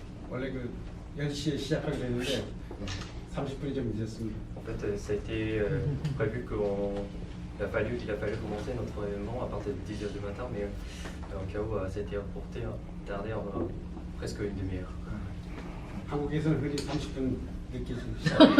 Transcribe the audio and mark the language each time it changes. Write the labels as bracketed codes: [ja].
[ko] 원래 그 10시에 시작하기로 했는데 30분이 좀 늦었습니다. [fr] En fait, ça a été prévu qu'il a fallu commencer notre événement à partir de 10h du matin, mais en cas où ça a été tardé en presque une demi-heure. [ko] 한국에서는 흔히 30분 늦게 시작.